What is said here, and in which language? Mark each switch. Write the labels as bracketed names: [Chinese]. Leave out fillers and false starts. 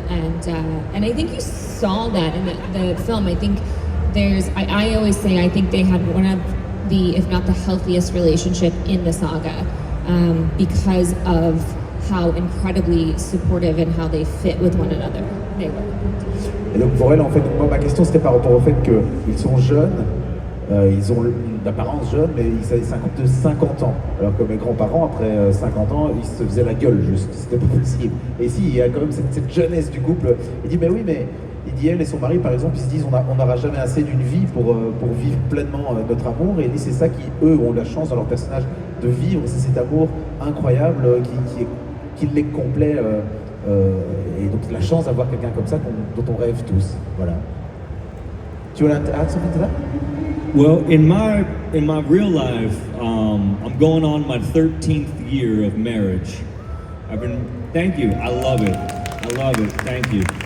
[English] And I think you saw that in the film. I think I always say I think they had one of the, if not the healthiest relationship in the saga, because of how incredibly supportive and how they fit with one another they were. [French] Et donc pour elle, en fait, moi, ma question c'était par rapport au fait qu'ils sont jeunes, ils ont d'apparence jeune, mais ils avaient 50 ans. Alors que mes grands-parents, après 50 ans, ils se faisaient la gueule juste, c'était pas possible. Et ici, il y a quand même cette jeunesse du couple. Il dit, mais oui, mais il dit, elle et son mari, par exemple, ils se disent, on n'aura jamais assez d'une vie pour vivre pleinement notre amour. Et il dit, c'est ça qui, eux, ont la chance dans leur personnage de vivre, c'est cet amour incroyable qui les complaît. Et donc la chance d'avoir quelqu'un comme ça dont on rêve tous. Voilà. [English] Do you want to add something to that? Well, in my real life, I'm going on my 13th year of marriage. Thank you. I love it. Thank you.